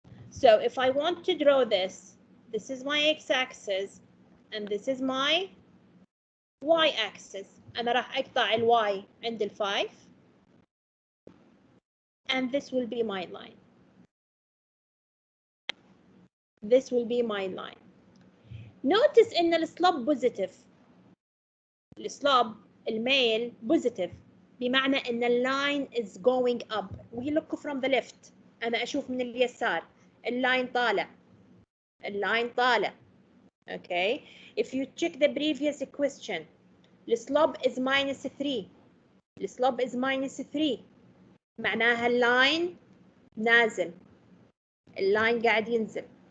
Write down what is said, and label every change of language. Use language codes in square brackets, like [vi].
[en] So if I want to draw this, this is my x-axis and this is my y-axis. [ar] أنا راح أقطع [en] y عند 5 and this will be my line. This will be my line. Notice [ar] إن السلوب [en] positive. [ar] السلوب الميل positive بمعنى إن اللاين [en] is going up. We look from the left. [ar] أنا أشوف من اليسار اللاين طالع. اللاين طالع. Okay. [en] If you check the previous question, the slope is minus 3. The slope is minus 3. [ar] معناها اللاين نازل. اللاين قاعد ينزل.